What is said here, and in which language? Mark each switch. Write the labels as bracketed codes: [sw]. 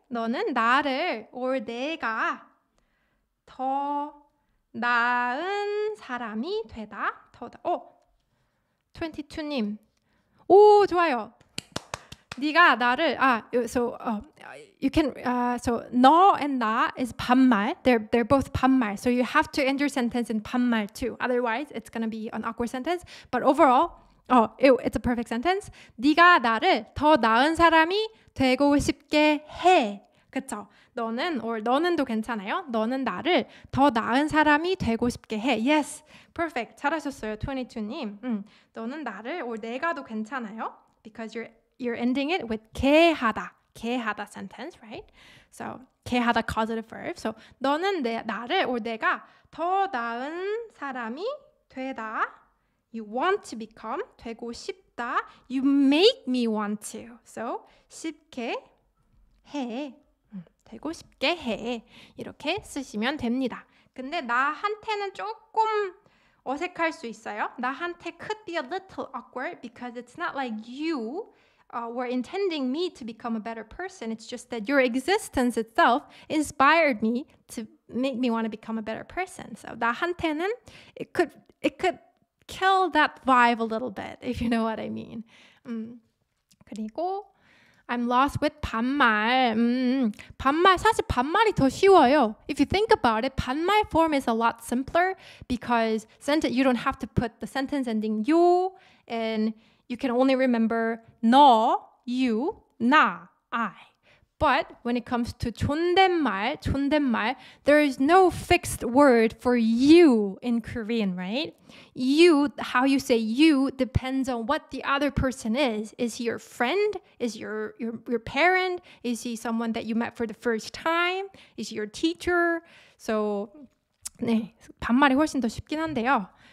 [ko] 너는 나를 or 내가 더 나은 사람이 되다. 22님. 오, 좋아요. 네가 나를 [en] so you can so 너 and 나 is 반말. They're both 반말. So you have to end your sentence in 반말 too. Otherwise, it's going to be an awkward sentence. But overall, it's a perfect sentence. [ko] 네가 나를 더 나은 사람이 되고 싶게 해. 그쵸? 너는도 괜찮아요. 너는 나를 더 나은 사람이 되고 싶게 해. [en] Yes, perfect. [ko] 잘하셨어요, [en] 22님. [ko] 너는 나를 or 내가도 괜찮아요. [en] Because you're ending it with 게 하다 sentence, right? So 게 하다 causative verb. [ko] So 너는 나를 or 내가 더 나은 사람이 되다. [en] You want to become [ko] 되고 싶다. [en] You make me want to. So [ko] 쉽게 해. 되고 싶게 해. 이렇게 쓰시면 됩니다. 근데 나한테는 조금 어색할 수 있어요. [en] 나한테 could be a little awkward because it's not like you were intending me to become a better person. It's just that your existence itself inspired me to make me want to become a better person. So 나한테는 it could kill that vibe a little bit, if you know what I mean. 그리고 I'm lost with 반말. [ko] 사실 반말이 더 쉬워요. [en] If you think about it, 반말 form is a lot simpler because you don't have to put the sentence ending you, and you can only remember 너, you, 나, I. But when it comes to 존댓말, there is no fixed word for you in Korean, right? You, how you say you depends on what the other person is. Is he your friend? Is your parent? Is he someone that you met for the first time? Is he your teacher? [ko] So, 네, 반말이 훨씬 더 쉽긴 한데요.